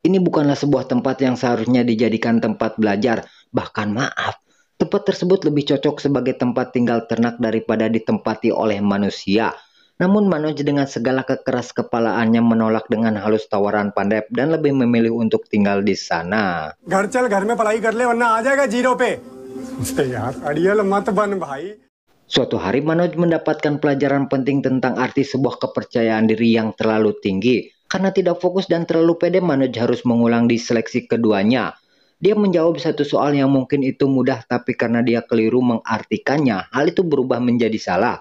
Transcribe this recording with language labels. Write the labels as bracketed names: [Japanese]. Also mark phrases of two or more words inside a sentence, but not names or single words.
[Indonesian] Ini bukanlah sebuah tempat yang seharusnya dijadikan tempat belajar. Bahkan maaf, tempat tersebut lebih cocok sebagai tempat tinggal ternak daripada ditempati oleh manusia. Namun Manoj dengan segala kekeras kepalaannya menolak dengan halus tawaran Pandep dan lebih memilih untuk tinggal di sana. [Hindi] घर चल, घर में पढ़ाई कर ले वरना आ जाएगा जीरो पे। यार अड़ियल मत बन भाई। [Indonesian] Suatu hari Manoj mendapatkan pelajaran penting tentang arti sebuah kepercayaan diri yang terlalu tinggi. Karena tidak fokus dan terlalu pede, Manoj harus mengulang di seleksi keduanya. Dia menjawab satu soal yang mungkin itu mudah, tapi karena dia keliru mengartikannya, hal itu berubah menjadi salah.